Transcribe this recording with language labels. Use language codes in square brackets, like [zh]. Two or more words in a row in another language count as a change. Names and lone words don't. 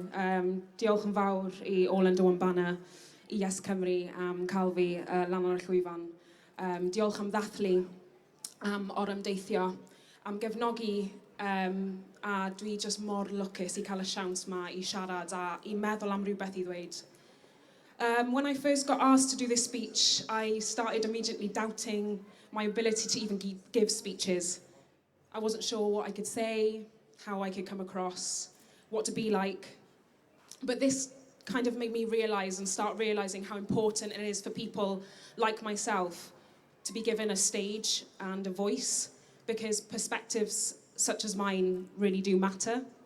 [cy] Diolch yn fawr I All Under One Banner, I Yes Cymru am cael fi lan ar y llwyfan. Diolch am ddathlu, am orymdeithio, am gefnogi, a dwi just mor lwcus I cael y siawns yma I siarad a I meddwl am rhywbeth I ddweud. [en] When I first got asked to do this speech, I started immediately doubting my ability to even give speeches. I wasn't sure what I could say, how I could come across, what to be like. But this kind of made me realise and start realising how important it is for people like myself to be given a stage and a voice, because perspectives such as mine really do matter.